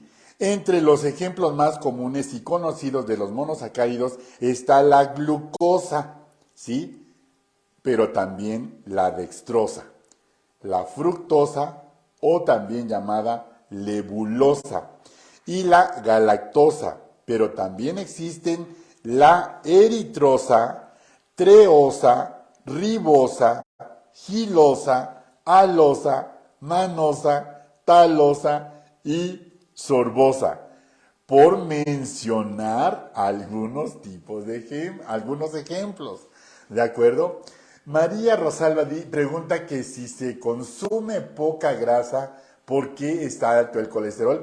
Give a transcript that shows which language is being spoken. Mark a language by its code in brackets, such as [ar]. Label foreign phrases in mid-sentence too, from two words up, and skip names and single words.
[es] Entre los ejemplos más comunes y conocidos de los monosacáridos está la glucosa, ¿sí?, pero también la dextrosa, la fructosa o también llamada lebulosa, y la galactosa, pero también existen la eritrosa, treosa, ribosa, gilosa, alosa, manosa, talosa y sorbosa, por mencionar algunos algunos ejemplos, ¿de acuerdo? María Rosalba pregunta que si se consume poca grasa, ¿por qué está alto el colesterol?